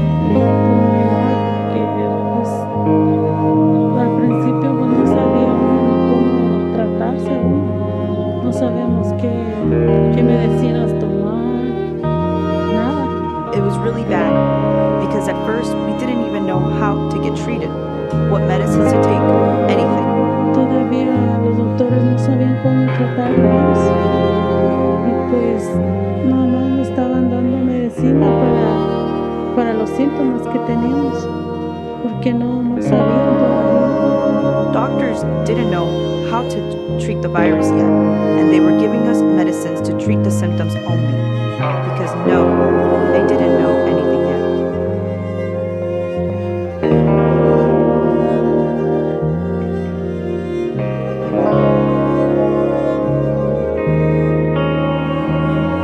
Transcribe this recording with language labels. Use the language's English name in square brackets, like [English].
[Spanish] Pues fue muy mal porque pues al principio pues no sabía uno ni cómo tratarse, no sabíamos qué medicinas tomar, nada. [English] It was really bad because at first we didn't even know how to get treated, what medicines to take, anything. [Spanish] Todavía los doctores no sabían cómo tratarnos y pues nada más me estaban dando medicina para los síntomas que teníamos porque no sabían todavía. [English] Doctors didn't know how to treat the virus yet, and they were giving us medicines to treat the symptoms only because no, they didn't know anything yet.